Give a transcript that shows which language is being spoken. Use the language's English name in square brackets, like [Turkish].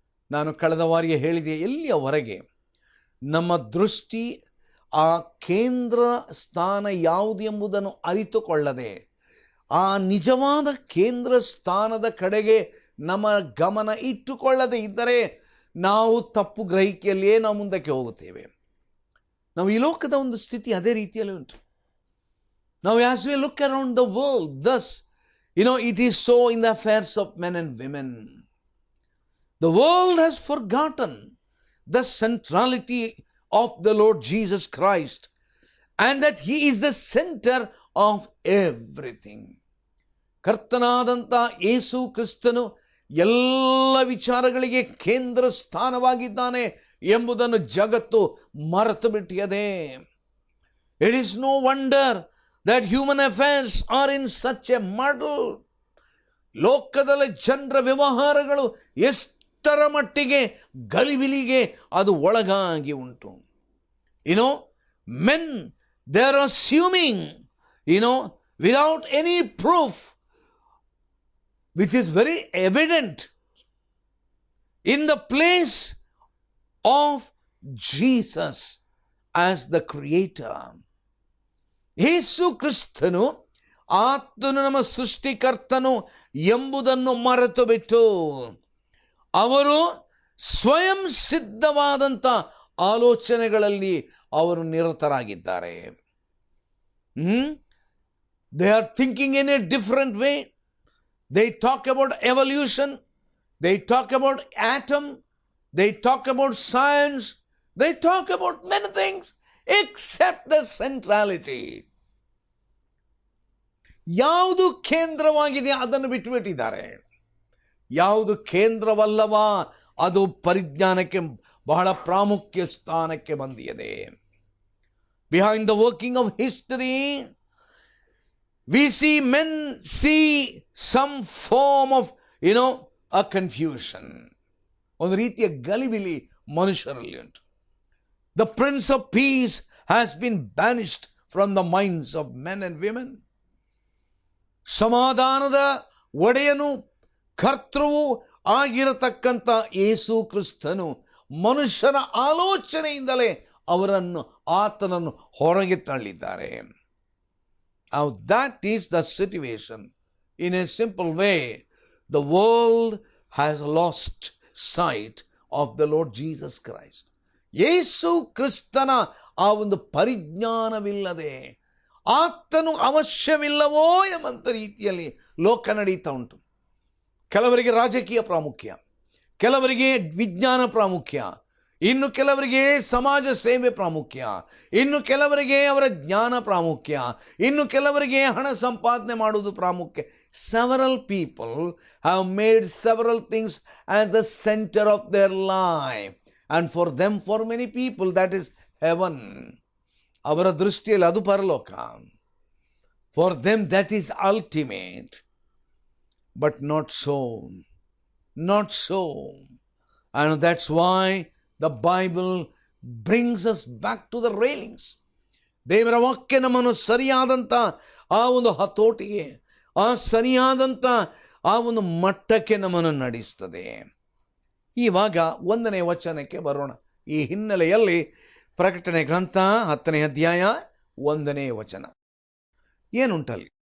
[Kannada] ನಾನು ಕಳೆದ ವಾರಿಗೆ ಹೇಳಿದೆ, ಎಲ್ಲಿಯವರೆಗೆ ನಮ್ಮ ದೃಷ್ಟಿ ಆ ಕೇಂದ್ರ ಸ್ಥಾನ ಯಾವುದು ಎಂಬುದನ್ನು ಅರಿತುಕೊಳ್ಳದೆ ಆ ನಿಜವಾದ ಕೇಂದ್ರ ಸ್ಥಾನದ ಕಡೆಗೆ ನಮ್ಮ ಗಮನ ಇಟ್ಟುಕೊಳ್ಳದೆ ಇದ್ದರೆ ನಾವು ತಪ್ಪು ಗ್ರಹಿಕೆಯಲ್ಲಿಯೇ ನಾವು ಮುಂದಕ್ಕೆ ಹೋಗುತ್ತೇವೆ. ನಾವು ಈ ಲೋಕದ ಒಂದು ಸ್ಥಿತಿ ಅದೇ ರೀತಿಯಲ್ಲಿ ಉಂಟು. [English] ನಾವು as we look around the world, thus it is so in the affairs of men and women. The world has forgotten the centrality of the Lord Jesus Christ and that he is the center of everything. [Kannada] ಕರ್ತನಾದಂಥ ಯೇಸು ಕ್ರಿಸ್ತನು ಎಲ್ಲ ವಿಚಾರಗಳಿಗೆ ಕೇಂದ್ರ ಸ್ಥಾನವಾಗಿದ್ದಾನೆ ಎಂಬುದನ್ನು ಜಗತ್ತು ಮರೆತು ಬಿಟ್ಟಿದೆ. [English] It is no wonder that human affairs are in such a muddle. [Kannada] ಲೋಕದಲ್ಲಿ ಜನರ ವ್ಯವಹಾರಗಳು ಎಷ್ಟರ ಮಟ್ಟಿಗೆ ಗಲಿಬಿಲಿಗೆ ಅದು ಒಳಗಾಗಿ ಉಂಟು. [English] Men, they are assuming, without any proof, which is very evident, in the place of Jesus as the creator. [Kannada] ಯೇಸು ಕ್ರಿಸ್ತನು ಆತನು ನಮ್ಮ ಸೃಷ್ಟಿಕರ್ತನು ಎಂಬುದನ್ನು ಮರೆತು ಬಿಟ್ಟು ಅವರು ಸ್ವಯಂ ಸಿದ್ಧವಾದಂಥ ಆಲೋಚನೆಗಳಲ್ಲಿ ಅವರು ನಿರತರಾಗಿದ್ದಾರೆ. [English] They are thinking in a different way. They talk about evolution. They talk about atom. They talk about science. They talk about many things except the centrality. [Kannada] ಯಾವುದು ಕೇಂದ್ರವಾಗಿದೆ ಅದನ್ನು ಬಿಟ್ಟುಬಿಟ್ಟಿದ್ದಾರೆ. ಯಾವುದು ಕೇಂದ್ರವಲ್ಲವಾ ಅದು ಪರಿಜ್ಞಾನಕ್ಕೆ ಬಹಳ ಪ್ರಾಮುಖ್ಯ ಸ್ಥಾನಕ್ಕೆ ಬಂದಿದೆ. [English] Behind the working of history, we see men see some form of, a confusion. [Kannada] ಒಂದು ರೀತಿಯ ಗಲಿಬಿಲಿ ಮನುಷ್ಯರಲ್ಲಿ ಉಂಟು. [English] The Prince of Peace has been banished from the minds of men and women. [Kannada] ಸಮಾಧಾನದ ಒಡೆಯನು ಕರ್ತೃವು ಆಗಿರತಕ್ಕಂಥ ಯೇಸು ಕ್ರಿಸ್ತನು ಮನುಷ್ಯನ ಆಲೋಚನೆಯಿಂದಲೇ ಆತನನ್ನು ಹೊರಗೆ ತಳ್ಳಿದ್ದಾರೆ. [English] Now that is the situation. In a simple way, the world has lost sight of the Lord Jesus Christ. ಯೇಸು ಕ್ರಿಸ್ತನ [Kannada] ಆ ಒಂದು ಪರಿಜ್ಞಾನವಿಲ್ಲದೆ ಆತನು ಅವಶ್ಯವಿಲ್ಲವೋ ಎಂಬಂಥ ರೀತಿಯಲ್ಲಿ ಲೋಕ ನಡೀತಾ ಉಂಟು. ಕೆಲವರಿಗೆ ರಾಜಕೀಯ ಪ್ರಾಮುಖ್ಯ, ಕೆಲವರಿಗೆ ವಿಜ್ಞಾನ ಪ್ರಾಮುಖ್ಯ, ಇನ್ನು ಕೆಲವರಿಗೆ ಸಮಾಜ ಸೇವೆ ಪ್ರಾಮುಖ್ಯ, ಇನ್ನು ಕೆಲವರಿಗೆ ಅವರ ಜ್ಞಾನ ಪ್ರಾಮುಖ್ಯ, ಇನ್ನು ಕೆಲವರಿಗೆ ಹಣ ಸಂಪಾದನೆ ಮಾಡುವುದು ಪ್ರಾಮುಖ್ಯ. [English] Several people have made several things as the center of their life, and for them, for many people, that is heaven. [Kannada] ಅವರ ದೃಷ್ಟಿಯಲ್ಲಿ ಅದು ಪರಲೋಕ. [English] For them that is ultimate, but not so, not so. And that's why the Bible brings us back to the railings. [Kannada] ದೇವರ ವಾಕ್ಯ ನಮ್ಮನ್ನು ಸರಿಯಾದಂಥ ಆ ಒಂದು ಹತೋಟಿಗೆ, ಆ ಸರಿಯಾದಂಥ ಆ ಒಂದು ಮಟ್ಟಕ್ಕೆ ನಮ್ಮನ್ನು ನಡೆಸ್ತದೆ. ಇವಾಗ 1ನೇ ವಚನಕ್ಕೆ ಬರೋಣ. ಈ ಹಿನ್ನೆಲೆಯಲ್ಲಿ ಪ್ರಕಟಣೆ ಗ್ರಂಥ 10ನೇ ಅಧ್ಯಾಯ 1ನೇ ವಚನ ಏನುಂಟಲ್ಲಿ?